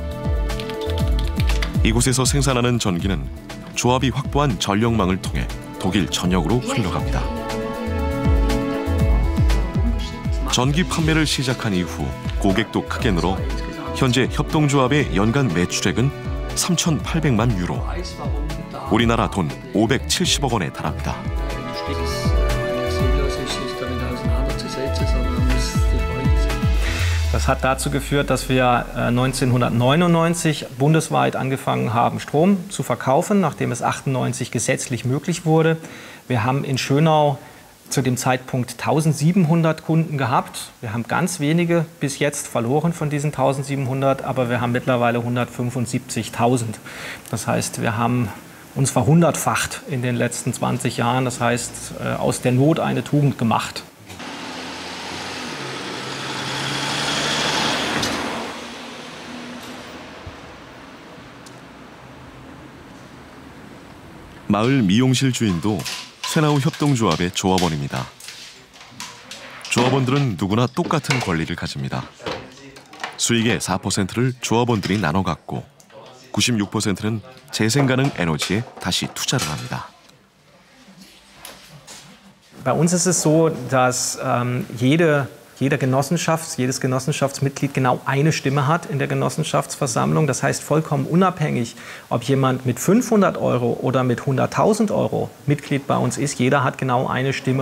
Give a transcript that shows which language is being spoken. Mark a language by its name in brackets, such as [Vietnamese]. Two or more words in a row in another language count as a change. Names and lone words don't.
[Korean] 이곳에서 생산하는 전기는 조합이 확보한 전력망을 통해 독일 전역으로 흘러갑니다. 전기 판매를 시작한 이후 고객도 크게 늘어 현재 협동조합의 연간 매출액은 3,800만 유로, 우리나라 돈 570억 원에 달합니다. [German] Das hat dazu geführt, dass wir 1999 bundesweit angefangen haben, Strom zu verkaufen, nachdem es 98 gesetzlich möglich wurde. Wir haben in Schönau zu dem Zeitpunkt 1700 Kunden gehabt. Wir haben ganz wenige bis jetzt verloren von diesen 1700, aber wir haben mittlerweile 175.000. Das heißt, wir haben uns verhundertfacht in den letzten 20 Jahren. Das heißt, aus der Not eine Tugend gemacht. [Korean] 마을 미용실 주인도 쇠나우 협동조합의 조합원입니다. 조합원들은 누구나 똑같은 권리를 가집니다. 수익의 4%를 조합원들이 나눠 갖고 96%는 재생 가능 에너지에 다시 투자를 합니다. [German] Bei uns ist es so, dass jedes Genossenschaftsmitglied genau eine Stimme hat in der Genossenschaftsversammlung. Das heißt, vollkommen unabhängig, ob jemand mit 500 € oder mit 100.000 € Mitglied bei uns ist, jeder hat genau eine Stimme.